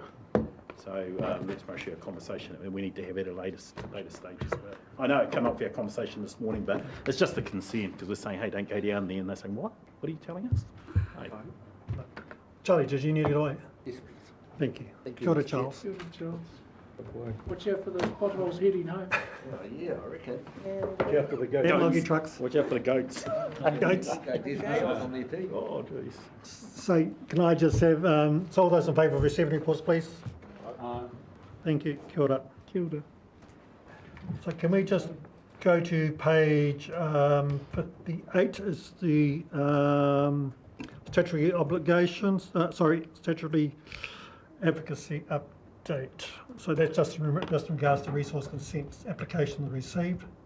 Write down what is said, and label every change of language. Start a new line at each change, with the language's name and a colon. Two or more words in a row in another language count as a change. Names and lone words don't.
English: So that's mostly a conversation that we need to have at a later stages. I know it came up for our conversation this morning, but it's just a concern, because we're saying, hey, don't go down there, and they're saying, what? What are you telling us? Hey. Charlie, did you need it away? Yes, please. Thank you. Thank you,
Māori: Kia ora,
English: Mr. Chair. Charles.
Māori: Kia ora, Charles.
English: Watch out for the potholes heading home. Yeah, I reckon. Watch out for the goats. And loggy trucks. Watch out for the goats. Goats. Okay, there's no on there too. Oh, jeez. So can I just have, so all those in favour of receiving reports, please? Thank you.
Māori: Kia ora. Kia ora.
English: So can we just go to page 58 is the statutory obligations, statutory advocacy update. So that's just in regards to resource consents applications received.